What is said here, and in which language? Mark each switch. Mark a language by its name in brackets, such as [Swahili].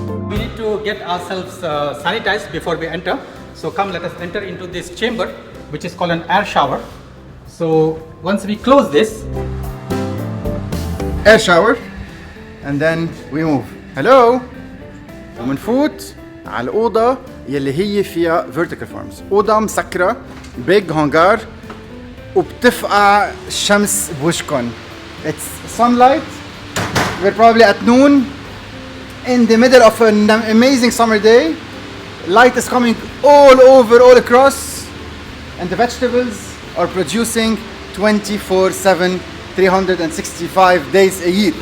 [English] We need to get ourselves sanitized before we enter. So come, let us enter into this chamber, which is called an air shower. So once we close this, air shower, and then we move. Hello. [Arabic] ومنفوت على الأوضة يلي هي فيها vertical farms. أوضة مسكرة [English] big hangar [Arabic] وبتفقع الشمس بوشكن. [English] It's sunlight. We're probably at noon in the middle of an amazing summer day. Light is coming all over, all across, and the vegetables are producing 24/7, 365 days a year.